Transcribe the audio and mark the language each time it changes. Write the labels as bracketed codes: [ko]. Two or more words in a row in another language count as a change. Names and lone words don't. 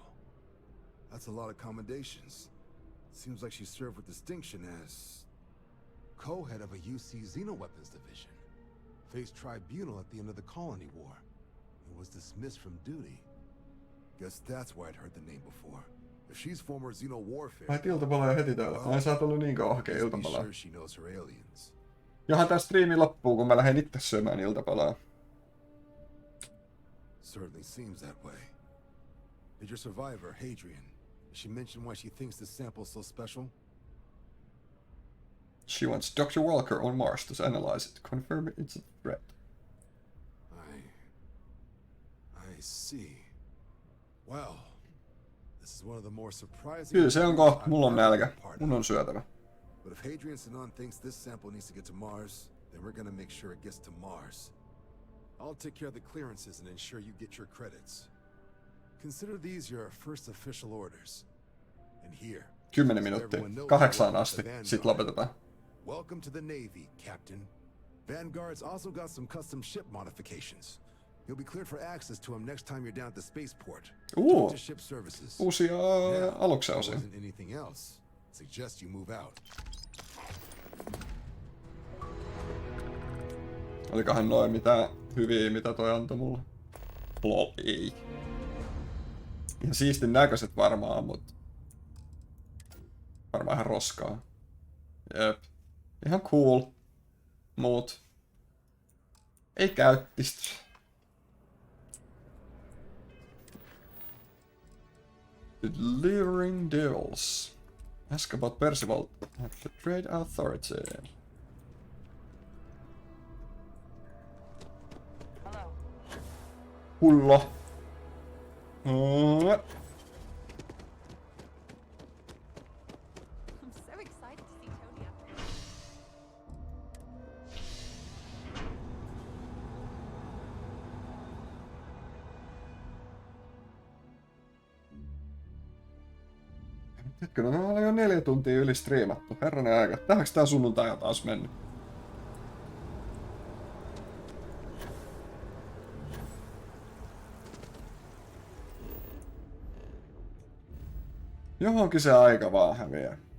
[en] That's a lot of commendations. Seems like she served with distinction as co-head of a UC Xenoweapons division. Faced tribunal at the end of the Colony War. And was dismissed from duty. Guess that's why I'd heard the name before. If she's former Xeno warfare... [fi] Ai iltapalaa heti täällä. Ai sä oot ollut niin kauan hakee iltapalaa. [en] Sure she knows her aliens. [fi] Johan tää striimi loppuu, kun mä lähden itse syömään iltapalaa. [en] Certainly seems that way. Did your survivor, Hadrian, she mention why she thinks this sample's so special? She wants Dr. Walker on Mars to analyze it, confirm it's a threat. I see. Well, this is one of the more surprising... [fi] Kyllä se on kohta. Mulla on nälkä. Mun on syötävä. [en] But if Hadrian Sanan thinks this sample needs to get to Mars, then we're gonna make sure it gets to Mars. I'll take care of the clearances and ensure you get your credits. Consider these your first official orders. And here, [fi] 10 minuuttia. 8 asti. Sit lopetetaan. [en] Welcome to the Navy, Captain. Vanguard's also got some custom ship modifications. You'll be cleared for access to them next time you're down at the spaceport. Ooh. To ship services. [fi] Uusia aluksia osia. [en] Wasn't anything else. Suggest you move out. [fi] Olikohan noin mitään hyviä, mitä toi antoi mulle? Lol, ei. Ihan siistin näköiset varmaan, mut... Varmaan ihan roskaa. Jep. Ihan cool. Mut... Ei käyttistä. [en] Delivering deals. Ask about Percival at the Trade Authority. Hello. Hullo. I'm so excited to see Tony up there. [fi] Hetkinen, no oli jo 4 tuntia yli striimattu. Herranen aika. Tähänkö tää sunnuntai on taas mennyt? Johonkin se aika vaan häviää.